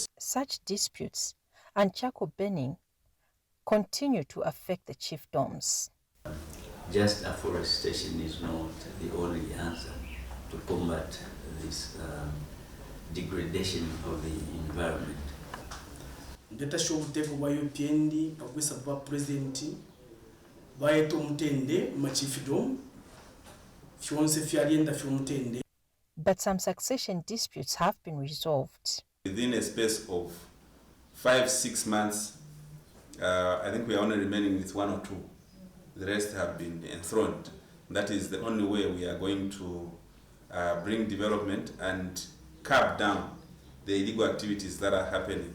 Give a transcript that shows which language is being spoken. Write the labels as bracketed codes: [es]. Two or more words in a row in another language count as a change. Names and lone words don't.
[en] Such disputes and charcoal burning continue to affect the chiefdoms. Just afforestation is not the only answer to combat this degradation of the environment. [bem] Ndetasho ubuteko bwa UPND pakwisa bwa president bayeto mutende machifidom fyonse fyalienda fyomutende. [en] But some succession disputes have been resolved. Within a space of 5-6 months, I think we are only remaining with 1 or 2. The rest have been enthroned. That is the only way we are going to bring development and curb down the illegal activities that are happening.